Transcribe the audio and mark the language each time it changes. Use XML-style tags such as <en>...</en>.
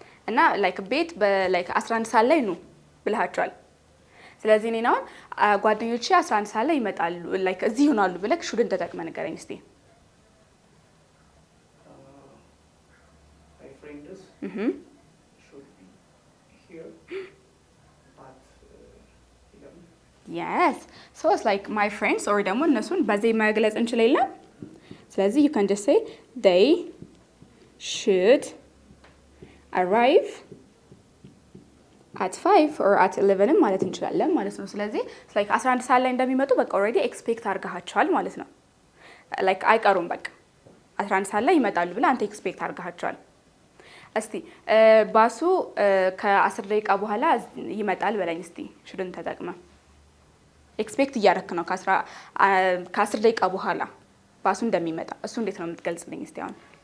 <am>እና like ቤት በላይክ 11 ሰዓት ላይ ነው ብለሃቸዋል። ስለዚህ እኔ አሁን ጓደኞቼ 11 ሰዓት ላይ ይመጣሉ like እዚህ ይሆናሉ ብለህ ሹድን ተጠቅመህ ንገረኝ እስቲ።</am> <en>My friend is should be here at 11. yes so it's like my friends or</en> <am>ደግሞ እነሱን በዚህ መግለጽ እንችል የለም።</am> <en>ስለዚህ you can just say they should arrive at 5 or at 11</en> <am>ማለት እንችላለን ማለት ነው። ስለዚህ like 11 ሰዓት ላይ እንደሚመጡ በቃ ኦልሬዲ ኤክስፔክት አድርጋቸዋል ማለት ነው። like አይቀሩም በቃ 11 ሰዓት ላይ ይመጣሉ ብለህ አንተ ኤክስፔክት አድርጋቸዋል። እስቲ ባሱ ከ10 ደቂቃ በኋላ ይመጣል በለኝ እስቲ ሹድን ተጠቅመህ ኤክስፔክት እያደረክ ነው ከ10 ደቂቃ በኋላ ባሱ እንደሚመጣ እሱ እንዴት ነው የምትገልጽልኝ እስቲ አሁን?</am>